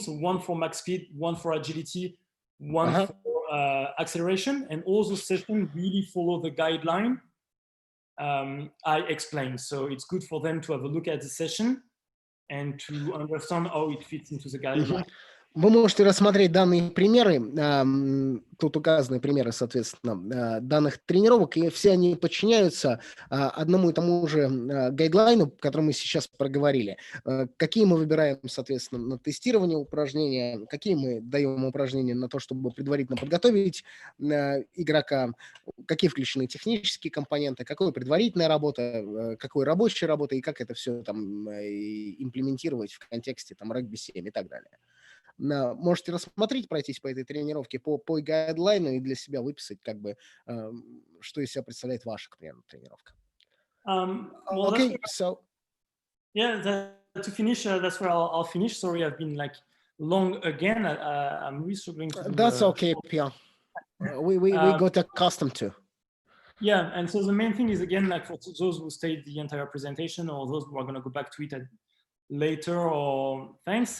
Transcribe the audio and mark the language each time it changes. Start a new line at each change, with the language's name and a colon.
English: So one for max speed, one for agility, one for acceleration. And all those sessions really follow the guideline I explained. So it's good for them to have a look at the session and to understand how it fits into the guideline.
Russian: Вы можете рассмотреть данные примеры, тут указаны примеры, соответственно, данных тренировок, и все они подчиняются одному и тому же гайдлайну, который мы сейчас проговорили. Какие мы выбираем, соответственно, на тестирование упражнения, какие мы даем упражнения на то, чтобы предварительно подготовить игрока, какие включены технические компоненты, какая предварительная работа, какой рабочая работа, и как это все там имплементировать в контексте там регби-7 и так далее. Можете рассмотреть, пройтись по этой тренировке, по гайдлайну и для себя выписать, как бы, что из себя представляет ваша, к примеру, тренировка.
English: Okay, so yeah, to finish, that's where I'll finish. Sorry, I've been like long again. I'm really struggling to do That's okay, Pierre. We got accustomed to. Yeah, and so the main thing is, again, like for those who stayed the entire presentation or those who are going to go back to it later, or thanks.